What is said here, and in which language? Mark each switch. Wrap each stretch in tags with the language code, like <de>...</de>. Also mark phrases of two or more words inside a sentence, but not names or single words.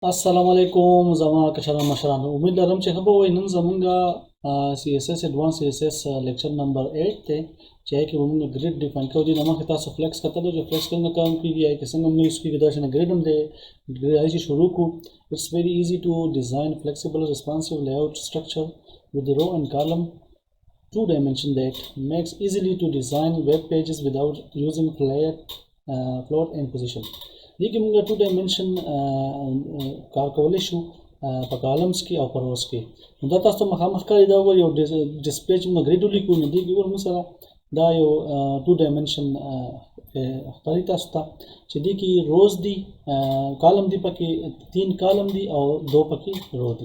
<ps>السلام علیکم زما کشران مشران امید لرم چې ښه به وئ. نن زمونږ</ps> <en>CSS Advanced CSS lecture number</en> <ps>8 دی چې هغې کې به مونږ</ps> <en>grid define</en> <ps>کوو. دې نه مخکې تاسو فلیکس کتلی چې فلیکس څنګه کار کېږي، هغې کې څنګه موږ یوز کېږي، داسې نه ګریډ هم دی. هغې چې شروع کړو.</ps> <en>It's very easy to design flexible responsive layout structure with the row and column two dimension that makes easily to design web pages without using float and position.</en> <ps>دې کې موږ</ps> <en>two dimension</en> <ps>کار کولی شو په کالمز کې او په روز کې. نو دا تاسو ته مخامخ ښکاري. دا یو ډسپلی چې موږ ګریډ ولیکو، نو دې کې ګورو موږ سره دا یو</ps> <en>two dimension</en> <ps>ښکاري تاسو ته چې دې کې روز دي، کالم دي، پکې 3 کالم دي او 2 پکې رو دي.</ps>